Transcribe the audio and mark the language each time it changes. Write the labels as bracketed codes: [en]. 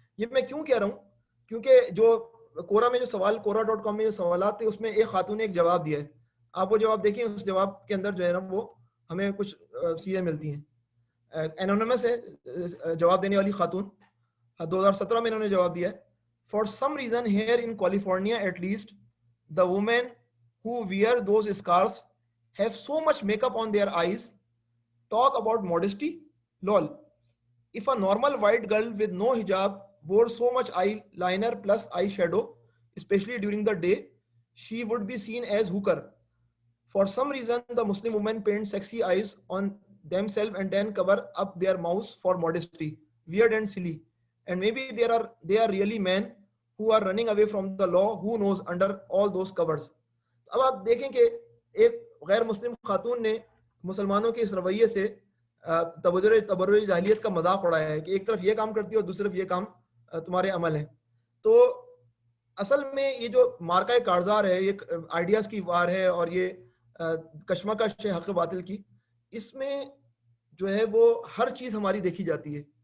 [ur] یہ میں کیوں کہہ رہا ہوں کیونکہ جو کورا میں جو سوال کورا.com میں جو سوالات تھے اس میں ایک خاتون نے ایک جواب دیا ہے. آپ وہ جواب دیکھیں, اس جواب کے اندر جو ہے نا وہ ہمیں کچھ چیزیں ملتی ہیں. انونیمس ہے جواب دینے والی خاتون, 2017 میں انہوں نے جواب دیا ہے. [en] For some reason here in California at least, the women who wear those scarves have so much makeup on their eyes. Talk about modesty. Lol. If a normal white girl with no hijab wore so much eyeliner plus eyeshadow, especially during the day, she would be seen as hooker. For some reason, the Muslim women paint sexy eyes on themselves and then cover up their mouths for modesty. Weird and silly. And maybe they are really men who are running away from the law, who knows, under all those covers. [ur] اب آپ دیکھیں کہ ایک غیر مسلم خاتون نے مسلمانوں کے اس رویے سے تبرج جاہلیت کا مذاق اڑایا ہے کہ ایک طرف یہ کام کرتی ہے اور دوسری طرف یہ کام تمہارے عمل ہیں. تو اصل میں یہ جو مارکہ کارزار ہے, یہ آئیڈیاز کی وار ہے اور یہ کشمکش ہے حق باطل کی, اس میں جو ہے وہ ہر چیز ہماری دیکھی جاتی ہے.